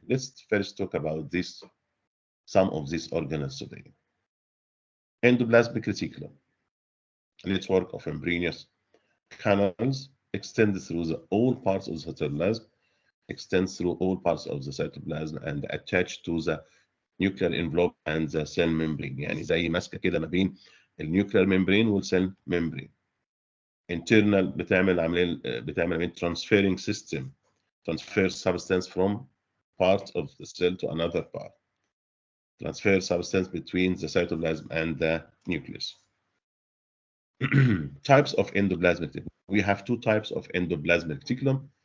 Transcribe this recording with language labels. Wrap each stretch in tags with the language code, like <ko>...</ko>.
<en>Let's first talk about some of these organelles today. Endoplasmic reticulum, network of membranous canals, extends through all parts of the cytoplasm, extends through all parts of the cytoplasm, and attached to the nuclear envelope and the cell membrane.</en> <ar>يعني زي ماسكه كده ما بين النيوكلير ممبرين والسيل ممبرين.</ar> <en>internal</en> <ar>بتعمل عمليه</ar> <en>transferring system, transfer substance from part of the cell to another part, transfer substance between the cytoplasm and the nucleus. Types of endoplasmic reticulum. We have two types of endoplasmic reticulum.</en>